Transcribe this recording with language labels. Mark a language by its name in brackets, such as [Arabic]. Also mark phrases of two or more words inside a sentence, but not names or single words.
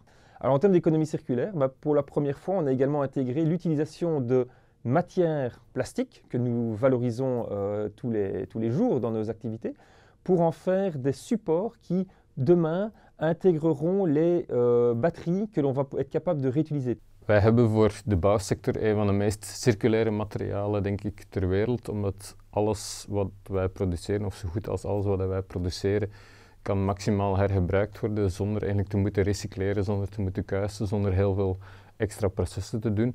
[French] Alors en termes d'économie circulaire, pour la première fois, on a également intégré l'utilisation de matières plastiques que nous valorisons tous les jours dans nos activités pour en faire des supports qui, demain, intégreront les batteries que l'on va être capable de réutiliser. [Dutch] Wij hebben voor de bouwsector een van de meest circulaire materialen, denk ik, ter wereld, omdat alles wat wij produceren, of zo goed als alles wat wij produceren, kan maximaal hergebruikt worden zonder eigenlijk te moeten recycleren, zonder te moeten kuisen, zonder heel veel extra processen te doen.